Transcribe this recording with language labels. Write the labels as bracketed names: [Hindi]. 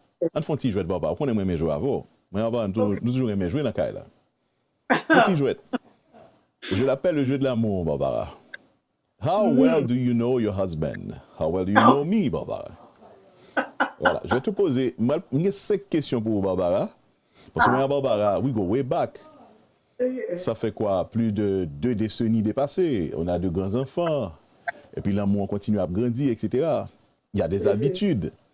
[French] On fait un petit jouet de Barbara. On aime jouer avant. Mais on va nous toujours aimer jouer dans le cas là. Petit jouet. Je l'appelle le jeu de l'amour, Barbara. [English] How well do you know your husband? How well do you know me, Barbara? [French] Voilà. Je vais te poser 5 questions pour Barbara. Parce que moi, Barbara, [English] we go way back. [French] Ça fait quoi? Plus de 2 décennies dépassées. On a de grands enfants. Et puis l'amour continue à grandir, etc. Il y a des habitudes.